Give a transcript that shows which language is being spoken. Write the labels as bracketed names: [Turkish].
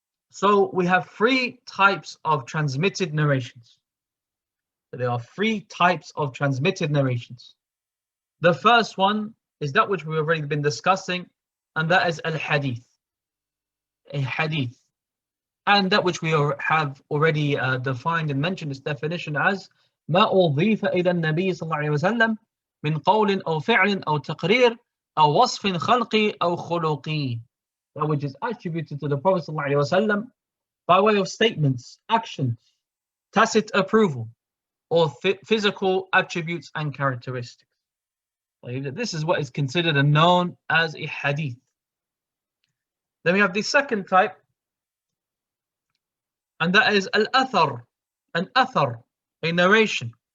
[English] So we have three types of transmitted narrations. There are three types of transmitted narrations. The first one is that which we've already been discussing, and that is al-hadith. A hadith. And that which we have already defined and mentioned its definition as [Arabic] ما أضيف إلى النبي صلى الله عليه وسلم من قول أو فعل أو تقرير أو وصف خلقي أو خلقي. [English] That which is attributed to the Prophet صلى الله عليه وسلم by way of statements, actions, tacit approval, or physical attributes and characteristics. This is what is considered and known as a hadith. Then we have the second type, and that is al-athar, an athar, a narration.